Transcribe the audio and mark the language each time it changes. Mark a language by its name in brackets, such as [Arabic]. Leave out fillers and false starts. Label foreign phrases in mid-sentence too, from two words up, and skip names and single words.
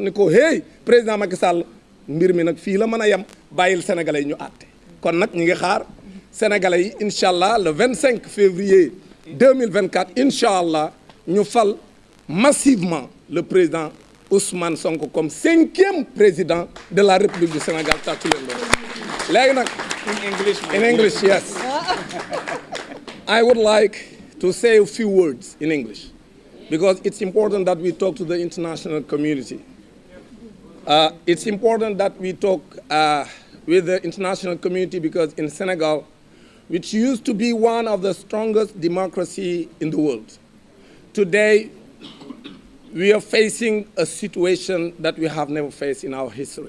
[Wolof] ni ko hey président Macky Sall mbir mi nag fii la mën a yem bàyyil sénégalais yi ñu àtte kon nag ñi ngi xaar sénégalais yi [Arabic] incha allah [French] le 25 février 2024 [Arabic] incha allah [Wolof] ñu fal [French] massivement le président Ousmane Sonko comme 5e président de la République du Sénégal [Wolof] tàccu leen loolu léegi nag [English] in English yes I would like to say a few words in English because it's important that we talk to the international community. It's important that we talk with the international community because in Senegal, which used to be one of the strongest democracies in the world, today we are facing a situation that we have never faced in our history.